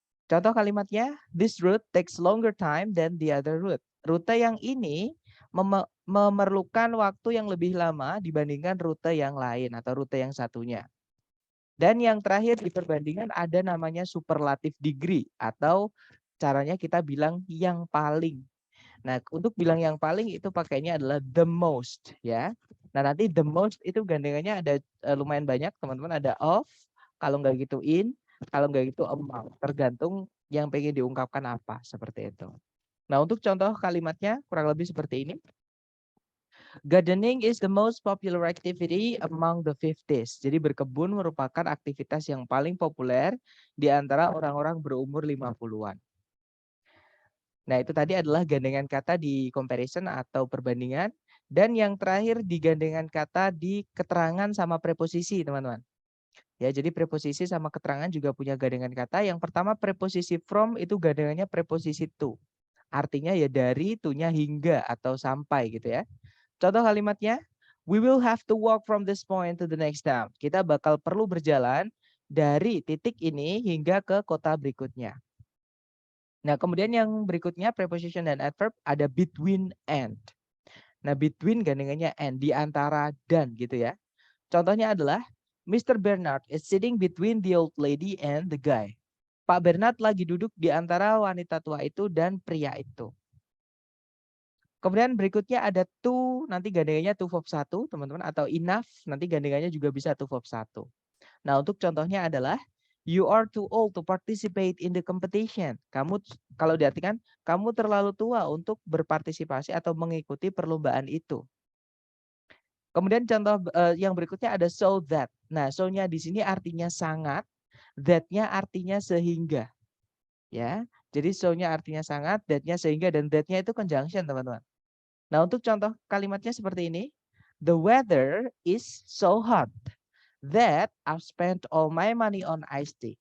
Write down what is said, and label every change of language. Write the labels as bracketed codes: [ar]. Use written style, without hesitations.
[id] Contoh kalimatnya, [en] this route takes longer time than the other route. [id] Rute yang ini memerlukan waktu yang lebih lama dibandingkan rute yang lain atau rute yang satunya. Dan yang terakhir di perbandingan ada namanya superlative degree atau caranya kita bilang yang paling. Nah, untuk bilang yang paling itu pakainya adalah the most ya. Nah, nanti the most itu gandengannya ada lumayan banyak, teman-teman. Ada of, kalau nggak gitu in, kalau nggak gitu among. Tergantung yang pengen diungkapkan apa, seperti itu. Nah, untuk contoh kalimatnya kurang lebih seperti ini. [en] Gardening is the most popular activity among the 50s. [id] Jadi berkebun merupakan aktivitas yang paling populer di antara orang-orang berumur 50-an. Nah, itu tadi adalah gandengan kata di comparison atau perbandingan. Dan yang terakhir di gandengan kata di keterangan sama preposisi, teman-teman. Ya, jadi preposisi sama keterangan juga punya gandengan kata. Yang pertama preposisi from itu gandengannya preposisi to. Artinya ya dari, to-nya hingga atau sampai gitu ya. Contoh kalimatnya, [en] we will have to walk from this point to the next town. [id] Kita bakal perlu berjalan dari titik ini hingga ke kota berikutnya. Nah, kemudian yang berikutnya preposition dan adverb ada between and. Nah, between gandengannya and, di antara dan gitu ya. Contohnya adalah Mr. [en] Bernard is sitting between the old lady and the guy. [id] Pak Bernard lagi duduk di antara wanita tua itu dan pria itu. Kemudian berikutnya ada to, nanti gandengannya to verb 1, teman-teman, atau enough, nanti gandengannya juga bisa to verb 1. Nah, untuk contohnya adalah [en] you are too old to participate in the competition. [id] Kamu, kalau diartikan, kamu terlalu tua untuk berpartisipasi atau mengikuti perlombaan itu. Kemudian contoh yang berikutnya ada so that. Nah, so-nya di sini artinya sangat, that-nya artinya sehingga. Ya, jadi so-nya artinya sangat, that-nya sehingga, dan that-nya itu conjunction, teman-teman. Nah, untuk contoh kalimatnya seperti ini. [en] The weather is so hot that I've spent all my money on iced tea.